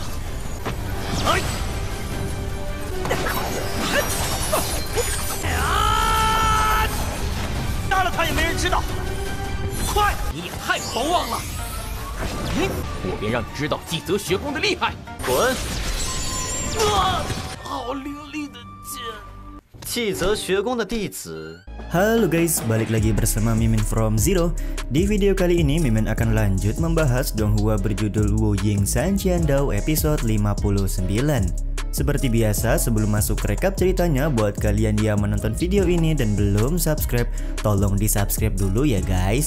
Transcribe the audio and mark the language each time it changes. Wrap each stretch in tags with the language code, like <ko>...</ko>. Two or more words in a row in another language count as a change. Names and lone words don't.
<zh>哎！杀了他也没人知道。快！你也太狂妄了！我便让你知道季泽学宫的厉害。滚！好凌厉的剑！季泽学宫的弟子。</zh> <id>Halo guys, balik lagi bersama Mimin from Zero. Di video kali ini Mimin akan lanjut membahas Donghua berjudul Wu Ying San Qiandao episode 59. Seperti biasa, sebelum masuk rekap ceritanya, buat kalian yang menonton video ini dan belum subscribe, tolong di subscribe dulu ya guys.</id>